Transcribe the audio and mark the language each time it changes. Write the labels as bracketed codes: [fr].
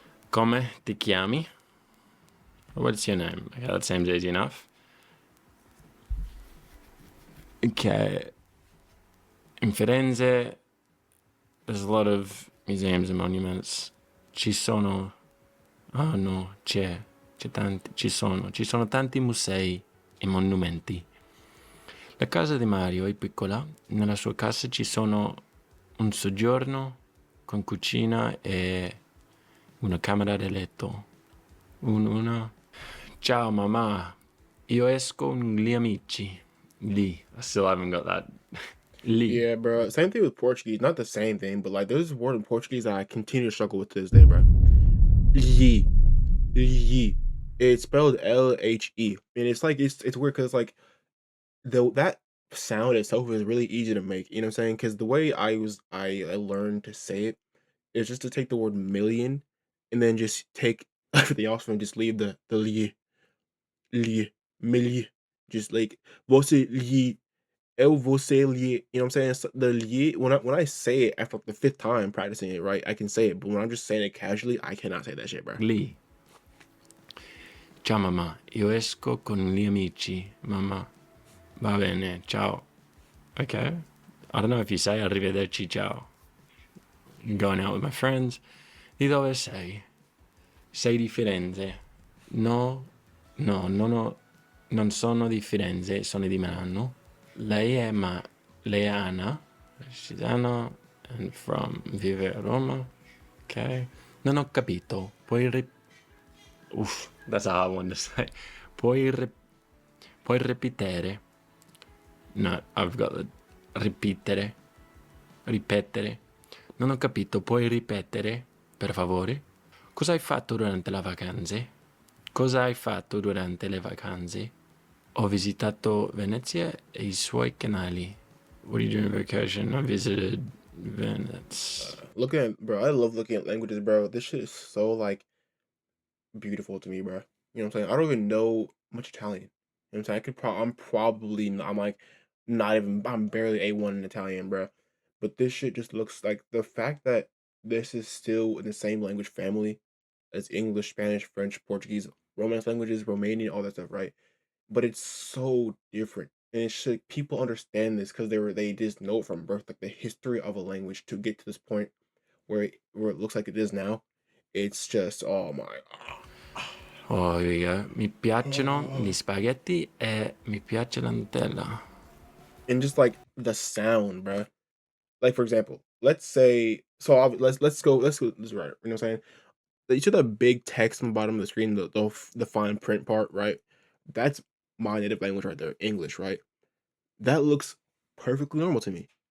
[it] Come ti chiami? [en] What's your name? Okay, that seems easy enough. Okay. In Firenze, there's a lot of museums and monuments. [it] Ci sono... Oh no, c'è tanti... Ci sono tanti musei e monumenti. La casa di Mario è piccola. Nella sua casa ci sono un soggiorno con cucina e una camera da letto. Una... Ciao mamma, io esco con gli amici. [en] Lì. I still haven't got that. Lì. Yeah, bro. Same thing with Portuguese. Not the same thing, but like there's a word in Portuguese that I continue to struggle with to this day, bro. Lhe. Lhe. It's spelled LHE. And it's like it's weird because like that sound itself is really easy to make. You know what I'm saying? Because the way I learned to say it is just to take the word million and then just take everything else and just leave the li milli. Just like você li eu você li. You know what I'm saying? So the li when I say it after like the fifth time practicing it, right, I can say it. But when I'm just saying it casually, I cannot say that shit, bro. [it] Lì. Ciao mamma, io esco con gli amici. Mamma. Va bene, ciao. Okay. [en] I don't know if you say [it] arrivederci, ciao. [en] I'm going out with my friends. [it] Di dove sei? Sei di Firenze? No, non sono di Firenze, sono di Milano. Lei è Anna. [en] She's Anna, and [it] vive a Roma. Okay. Non ho capito. [en] Oof, that's a hard one to say. [it] Puoi ripetere? [en] No, I've got the ripetere. Ripetere. [it] Non ho capito, puoi ripetere, per favore? Cosa hai fatto durante le vacanze? Cosa hai fatto durante le vacanze? Ho visitato Venezia e I suoi canali. [en] What do you do on vacation? I visited Venice. Looking at bro, I love looking at languages, bro. This shit is so like beautiful to me, bro. You know what I'm saying? I don't even know much Italian. You know what I'm saying? I'm probably I'm like not even I'm barely A1 in Italian, bro. But this shit just looks like the fact that this is still in the same language family as English, Spanish, French, Portuguese, Romance languages, Romanian, all that stuff, right? But it's so different. And it should people understand this because they just know it from birth, like the history of a language to get to this point where it looks like it is now. It's just oh my Oh, here we go. [it] Mi piacciono gli spaghetti e mi piace la Nutella. [en] and just like the sound, bro. Like for example, let's say so let's right. You know what I'm saying? You see the big text on the bottom of the screen, the fine print part, right? That's my native language right there, English, right? That looks perfectly normal to me.